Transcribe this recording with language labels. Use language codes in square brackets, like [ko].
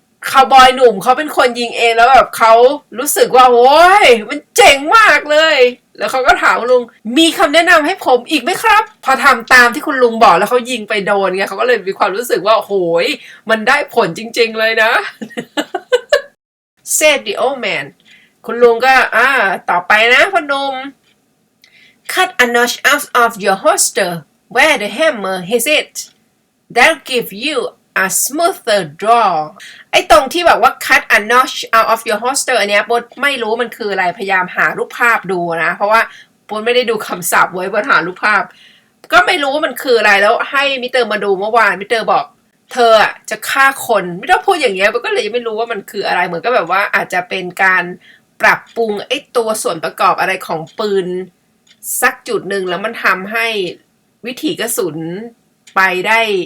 [th] คาวบอยหนุ่มเขาเป็นคนยิงเองแล้วแบบเขารู้สึกว่าโอ้ยมันเจ๋งมากเลยแล้วเขาก็ถามลุงมีคำแนะนำให้ผมอีกไหมครับพอทำตามที่คุณลุงบอกแล้วเขายิงไปโดนไงเขาก็เลยมีความรู้สึกว่าโอ้ยมันได้ผลจริงๆเลยนะ [en] said the old man [th] คุณลุงก็ต่อไปนะพ่อหนุ่ม [en] Cut a notch out of your holster where the hammer hits it. That'll give you a smoother draw. [th] ไอ้ตรงที่แบบว่า [en] cut a notch out of your holster [th] อันเนี้ยโบ๊ทไม่รู้มันคืออะไรพยายามหารูปภาพดูนะเพราะว่าโบ๊ทไม่ได้ดูคำศัพท์ไว้โบ๊ทหารูปภาพก็ไม่รู้ว่ามันคืออะไรแล้วให้มิสเตอร์มาดูเมื่อวานมิสเตอร์บอกเธอจะฆ่าคนไม่ต้องพูดอย่างเงี้ยโบ๊ทก็เลยไม่รู้ว่ามันคืออะไรเหมือนก็แบบว่าอาจจะเป็นการปรับปรุงไอ้ตัวส่วนประกอบอะไรของปืนสักจุดหนึ่งแล้วมันทำให้วิถีกระสุนไปได้